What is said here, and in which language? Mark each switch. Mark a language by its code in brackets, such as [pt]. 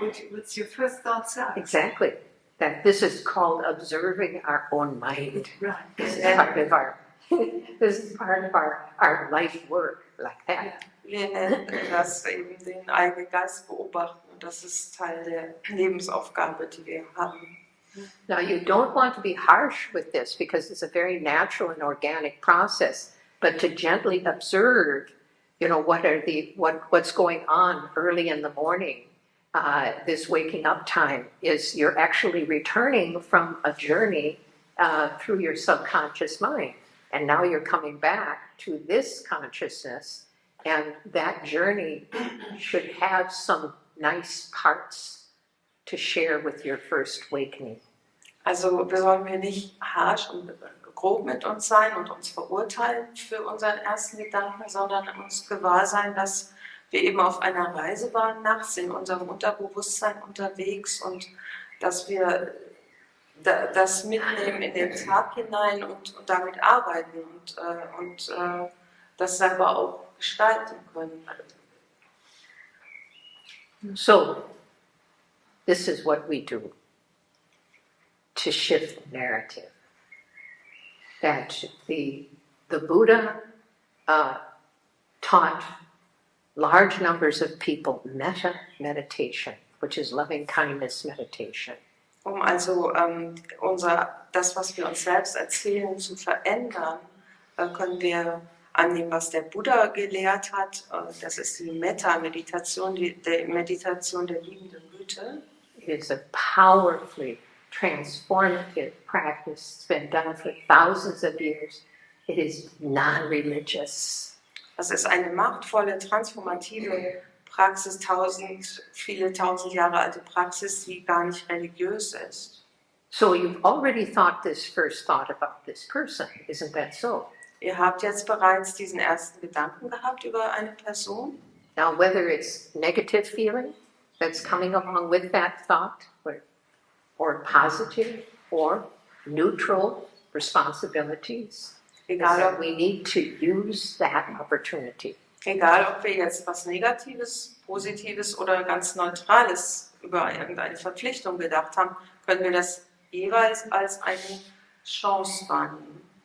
[en] What's your first thoughts are? Exactly. That this is called observing our own mind. Right. This is part of our this is part of our life work like that. [de] Wir nennen das eben den eigenen Geist beobachten und das ist Teil der Lebensaufgabe, die wir haben. [en] Now you don't want to be harsh with this because it's a very natural and organic process, but to gently observe, you know, what's going on early in the morning. This waking up time is you're actually returning from a journey through your subconscious mind. And now you're coming back to this consciousness, and that journey should have some nice parts to share with your first awakening. [de] Also sollen wir nicht harsch und grob mit uns sein und uns verurteilen für unseren ersten Gedanken, sondern uns gewahr sein, dass wir eben auf einer Reise waren nachts in unserem Unterbewusstsein unterwegs und dass wir das mitnehmen in den Tag hinein und damit arbeiten und das selber auch gestalten können. [en] So, this is what we do to shift the narrative. That the Buddha taught large numbers of people metta meditation, which is loving kindness meditation. [de] Also das, was wir uns selbst erzählen, zu verändern, können wir annehmen, was der Buddha gelehrt hat. Das ist die Metta-Meditation, die Meditation der liebenden Güte. [en] It is a powerfully transformative practice. It's been done for thousands of years. It is non-religious. [de] Das ist eine machtvolle, transformative Praxis, viele tausend Jahre alte Praxis, die gar nicht religiös ist. [en] So you've already thought this first thought about this person, isn't that so? [de] Ihr habt jetzt bereits diesen ersten Gedanken gehabt über eine Person. [en] Now, whether it's negative feeling that's coming along with that thought, or positive, or neutral responsibilities, [de] Egal ob, [en] we need to use that opportunity. [de] egal, ob wir jetzt was Negatives, Positives oder ganz Neutrales über irgendeine Verpflichtung gedacht haben, können wir das jeweils als eine Chance wahrnehmen.